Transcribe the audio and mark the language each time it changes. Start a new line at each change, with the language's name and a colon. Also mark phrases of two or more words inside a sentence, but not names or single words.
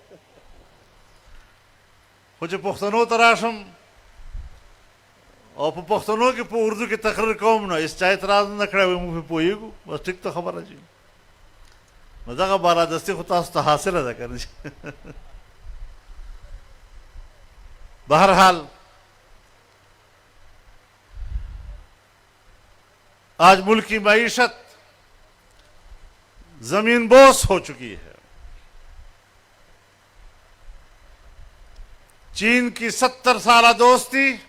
Pashto: خو چې پښتنو ته راشم او په پښتنو کې په اردو کې تقریر کوم نو هېڅ چا اعتراض نه کړی وایي موږ پرې پوهېږو بس ټیک ته خبره چې نو دغه بالادستي خو تاسو ته حاصله ده که نه
Urdu: بہرحال آج ملک کی معیشت زمین بوس ہو چکی ہے چین کی 70 سالہ دوستی